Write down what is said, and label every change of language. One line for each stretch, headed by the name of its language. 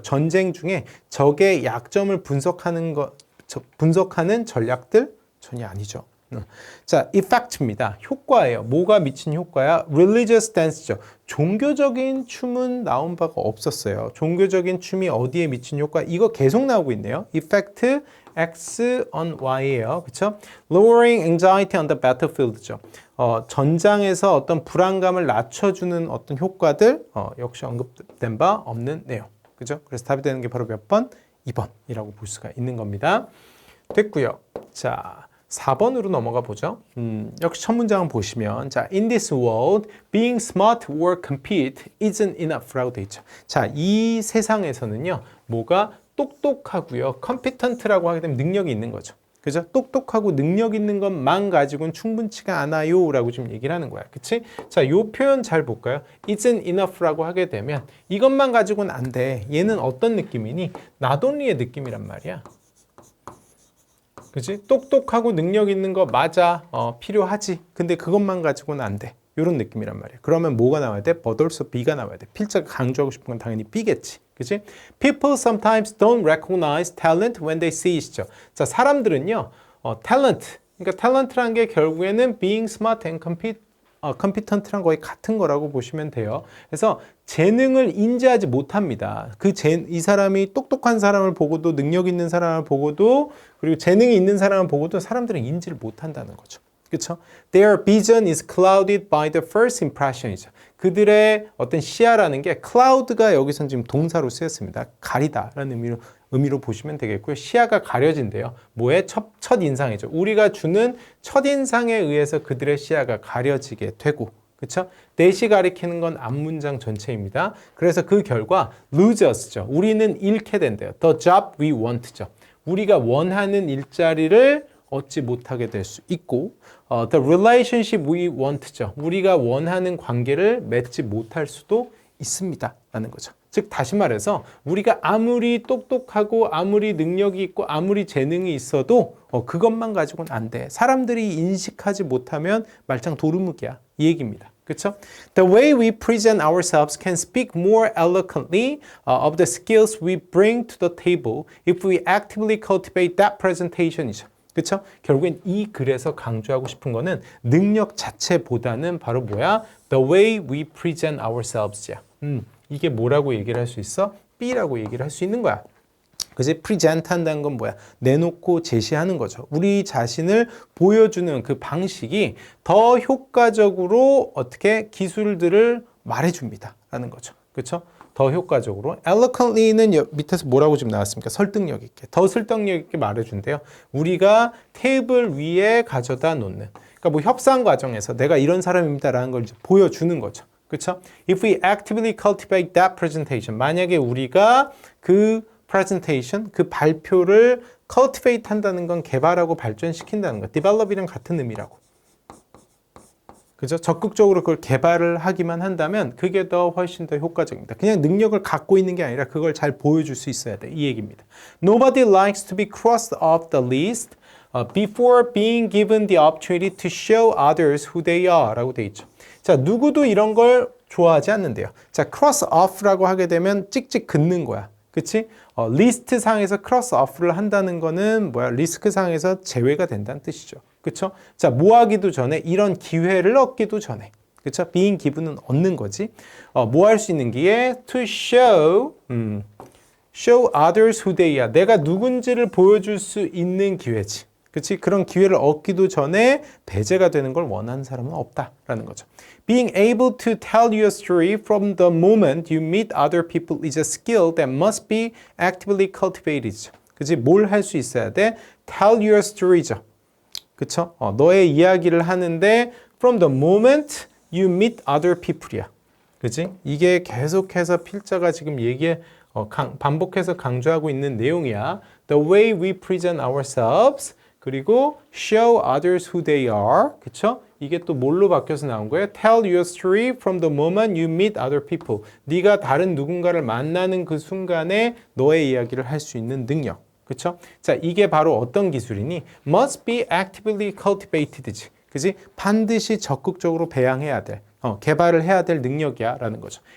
Korean: 전쟁 중에 적의 약점을 분석하는 전략들 전혀 아니죠. 자, effect입니다. 효과예요. 뭐가 미친 효과야?
English: religious dance
Korean: 죠. 종교적인 춤은 나온 바가 없었어요. 종교적인 춤이 어디에 미친 효과? 이거 계속 나오고 있네요.
English: effect X on Y예요.
Korean: 그렇죠?
English: lowering anxiety on the battlefield죠.
Korean: 전장에서 어떤 불안감을 낮춰주는 어떤 효과들 역시 언급된 바 없는 내용. 그죠? 그래서 답이 되는 게 바로 몇 번? 2번이라고 볼 수가 있는 겁니다. 됐고요. 자, 4번으로 넘어가 보죠. 역시 첫 문장을 보시면 자,
English: in this world, being smart or compete isn't enough
Korean: 라고 돼 있죠. 자, 이 세상에서는요, 뭐가 똑똑하고요, competent라고 하게 되면 능력이 있는 거죠. 그죠? 똑똑하고 능력 있는 것만 가지고는 충분치가 않아요 라고 지금 얘기를 하는 거야. 그치? 자, 요 표현 잘 볼까요?
English: Isn't enough
Korean: 라고 하게 되면 이것만 가지고는 안 돼. 얘는 어떤 느낌이니? not only의 느낌이란 말이야. 그치? 똑똑하고 능력 있는 거 맞아. 필요하지. 근데 그것만 가지고는 안 돼. 이런 느낌이란 말이야. 그러면 뭐가 나와야 돼?
English: but also
Korean: B가 나와야 돼. 필자가 강조하고 싶은 건 당연히 B겠지. 그치?
English: People sometimes don't recognize talent when they see it죠.
Korean: 자, 사람들은요, talent. 그러니까 talent라는 게 결국에는
English: being smart and competent
Korean: 랑 거의 같은 거라고 보시면 돼요. 그래서 재능을 인지하지 못합니다. 이 사람이 똑똑한 사람을 보고도 능력 있는 사람을 보고도 그리고 재능이 있는 사람을 보고도 사람들은 인지를 못한다는 거죠. 그렇죠?
English: Their vision is clouded by the first impression이죠.
Korean: 그들의 어떤 시야라는 게 cloud가 여기서는 지금 동사로 쓰였습니다. 가리다라는 의미로 보시면 되겠고요. 시야가 가려진대요. 뭐의 첫 인상이죠. 우리가 주는 첫 인상에 의해서 그들의 시야가 가려지게 되고, 그렇죠? 대시 가리키는 건 앞문장 전체입니다. 그래서 그 결과
English: lose us
Korean: 죠. 우리는 잃게 된대요.
English: The job we want
Korean: 죠. 우리가 원하는 일자리를 얻지 못하게 될 수 있고,
English: the relationship we want
Korean: 죠. 우리가 원하는 관계를 맺지 못할 수도 있습니다. 라는 거죠. 즉 다시 말해서 우리가 아무리 똑똑하고 아무리 능력이 있고 아무리 재능이 있어도 그것만 가지고는 안 돼. 사람들이 인식하지 못하면 말짱 도루묵이야. 이 얘기입니다. 그렇죠?
English: The way we present ourselves can speak more eloquently of the skills we bring to the table if we actively cultivate that presentation이죠.
Korean: 그렇죠? 결국엔 이 글에서 강조하고 싶은 거는 능력 자체보다는 바로 뭐야?
English: The way we present ourselves야.
Korean: 이게 뭐라고 얘기를 할 수 있어? B라고 얘기를 할 수 있는 거야. 그지? present 한다는 건 뭐야? 내놓고 제시하는 거죠. 우리 자신을 보여주는 그 방식이 더 효과적으로 어떻게 기술들을 말해줍니다. 라는 거죠. 그렇죠? 더 효과적으로. eloquently는 밑에서 뭐라고 지금 나왔습니까? 설득력 있게. 더 설득력 있게 말해준대요. 우리가 테이블 위에 가져다 놓는. 그러니까 뭐 협상 과정에서 내가 이런 사람입니다라는 걸 이제 보여주는 거죠. 그렇죠?
English: If we actively cultivate that presentation.
Korean: 만약에 우리가 그 presentation, 그 발표를 cultivate 한다는 건 개발하고 발전시킨다는 거. develop이랑 같은 의미라고. 그죠? 적극적으로 그걸 개발을 하기만 한다면 그게 더 훨씬 더 효과적입니다. 그냥 능력을 갖고 있는 게 아니라 그걸 잘 보여줄 수 있어야 돼. 이 얘기입니다.
English: Nobody likes to be crossed off the list before being given the opportunity to show others who they are 라고 돼 있죠.
Korean: 자, 누구도 이런 걸 좋아하지 않는데요. 자, cross off라고 하게 되면 찍찍 긋는 거야. 그치? 리스트 상에서 크로스 오프를 한다는 거는 뭐야? 리스크 상에서 제외가 된다는 뜻이죠. 그쵸? 자, 뭐 하기도 전에 이런 기회를 얻기도 전에. 그쵸?
English: being given
Korean: 은 얻는 거지. 뭐 할 수 있는 기회?
English: to show others who they are.
Korean: 내가 누군지를 보여줄 수 있는 기회지. 그치? 그런 기회를 얻기도 전에 배제가 되는 걸 원하는 사람은 없다라는 거죠.
English: Being able to tell your story from the moment you meet other people is a skill that must be actively cultivated.
Korean: 그치? 뭘 할 수 있어야 돼?
English: Tell your story
Korean: 죠. 그쵸? 너의 이야기를 하는데
English: from the moment you meet other people이야.
Korean: 그치? 이게 계속해서 필자가 지금 반복해서 강조하고 있는 내용이야.
English: The way we present ourselves 그리고 show others who they are.
Korean: 그쵸? 이게 또 뭘로 바뀌어서 나온 거예요?
English: Tell your story from the moment you meet other people.
Korean: 네가 다른 누군가를 만나는 그 순간에 너의 이야기를 할 수 있는 능력. 그쵸? 자, 이게 바로 어떤 기술이니?
English: Must be actively cultivated지.
Korean: 그지? 반드시 적극적으로 배양해야 될, 개발을 해야 될 능력이야 라는 거죠.